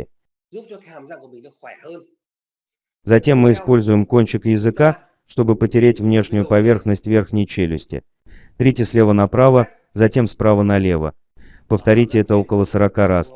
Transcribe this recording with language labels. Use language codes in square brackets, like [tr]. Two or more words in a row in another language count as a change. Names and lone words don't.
[vi] Giúp cho cái hàm răng của mình nó khỏe hơn. [ru] Затем мы используем кончик языка, чтобы потереть внешнюю поверхность верхней челюсти. Трите слева направо, затем справа налево. Повторите это около 40 раз.